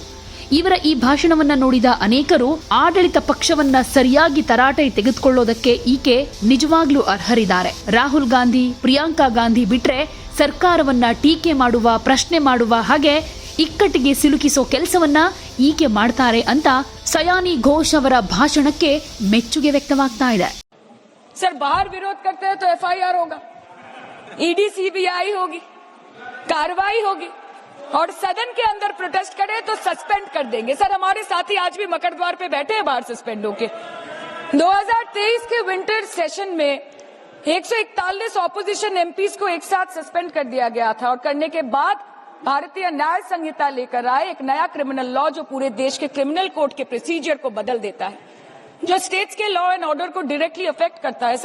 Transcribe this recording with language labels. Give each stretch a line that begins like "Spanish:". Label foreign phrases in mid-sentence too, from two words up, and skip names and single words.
Kannada: ಇವರ ಈ ಭಾಷಣವನ್ನ ನೋಡಿದ ಅನೇಕರು ಆಡಳಿತ ಪಕ್ಷವನ್ನ ಸರಿಯಾಗಿ ತರಾಟೆ ತೆಗೆದುಕೊಳ್ಳೋದಕ್ಕೆ ಈಕೆ ನಿಜವಾಗ್ಲೂ ಅರ್ಹರಿದ್ದಾರೆ. ರಾಹುಲ್ ಗಾಂಧಿ, ಪ್ರಿಯಾಂಕಾ ಗಾಂಧಿ ಬಿಟ್ರೆ ಸರ್ಕಾರವನ್ನ ಟೀಕೆ ಮಾಡುವ, ಪ್ರಶ್ನೆ ಮಾಡುವ ಹಾಗೆ ಇಕ್ಕಟ್ಟಿಗೆ ಸಿಲುಕಿಸೋ ಕೆಲಸವನ್ನ ಈಕೆ ಮಾಡ್ತಾರೆ ಅಂತ ಸಯಾನಿ ಘೋಷ್ ಅವರ ಭಾಷಣಕ್ಕೆ ಮೆಚ್ಚುಗೆ ವ್ಯಕ್ತವಾಗ್ತಾ ಇದೆ.
Hindi: सर बाहर विरोध करते हैं तो FIR होगा,
English: ED CBI
Hindi: होगी, कार्रवाई होगी, और सदन के अंदर प्रोटेस्ट करे तो सस्पेंड कर देंगे. सर हमारे साथी आज भी मकर द्वार पे बैठे हैं बाहर सस्पेंड होके. 2023 के
English: winter session
Hindi: में 141
English: opposition MPs
Hindi: को एक साथ सस्पेंड कर दिया गया था, और करने के बाद भारतीय न्याय संहिता लेकर आए
English: criminal law
Hindi: जो पूरे देश के
English: criminal code procedure
Hindi: को बदल देता है, जो स्टेट्स के
English: law and order directly affect
Hindi: करता है.